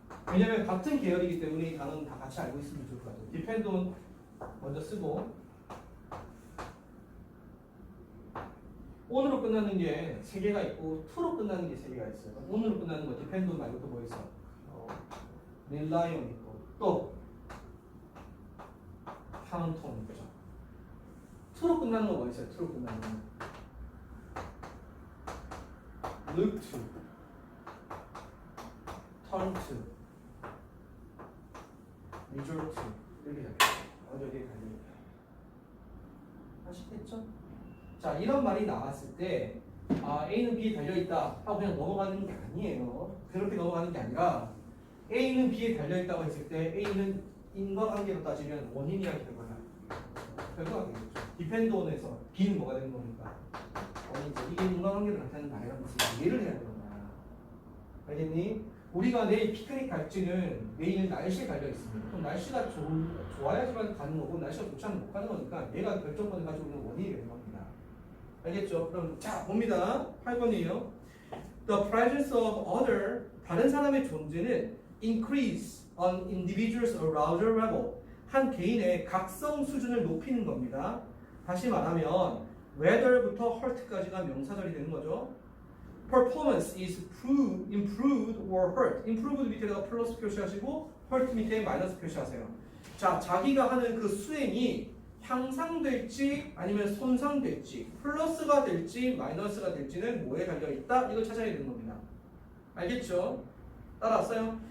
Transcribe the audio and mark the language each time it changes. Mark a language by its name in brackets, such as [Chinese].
[Korean] 왜냐면 같은 계열이기 때문에 이 단어는 다 같이 알고 있으면 좋을 것 같아요. depend on 먼저 쓰고 on으로 끝나는 게 3개가 있고 to로 끝나는 게 3개가 있어요. on으로 끝나는 거 depend on 말고 또 뭐 있어? rely on 있고 또 count on 있죠. to로 끝나는 거 뭐 있어요? to로 끝나는 거 look to, turn to, resort to 이렇게 어디에 달려있다. 아시겠죠? 자, 이런 말이 나왔을 때 A는 B에 달려있다 하고 그냥 넘어가는 게 아니에요. 그렇게 넘어가는 게 아니라 A는 B에 달려있다고 했을 때 A는 인과관계로 따지면 원인이랑 결과가 되겠죠. depend on에서 B는 뭐가 되는 겁니까? 원인이죠. 이게 인과관계를 나타내는 말이라는 것을 이해를 해야 되는 거야. 알겠니? 우리가 내일 피크닉 갈지는 내일 날씨에 달려있습니다. 그럼 날씨가 좋아야지만 가는 거고 날씨가 좋지 않으면 못 가는 거니까 얘가 결정권을 가지고 있는 원인이 되는 겁니다. 알겠죠? 그럼 자 봅니다. 8번이에요. [English] The presence of other [Korean] 다른 사람의 존재는 [English] increase an individual's arousal level [Korean] 한 개인의 각성 수준을 높이는 겁니다. 다시 말하면 whether부터 hurt까지가 명사절이 되는 거죠. [English] Performance is improved or hurt. [Korean] improved 밑에다가 플러스 표시하시고 hurt 밑에 마이너스 표시하세요. 자, 자기가 하는 그 수행이 향상될지 아니면 손상될지 플러스가 될지 마이너스가 될지는 뭐에 달려있다? 이걸 찾아야 되는 겁니다. 알겠죠? 따라왔어요?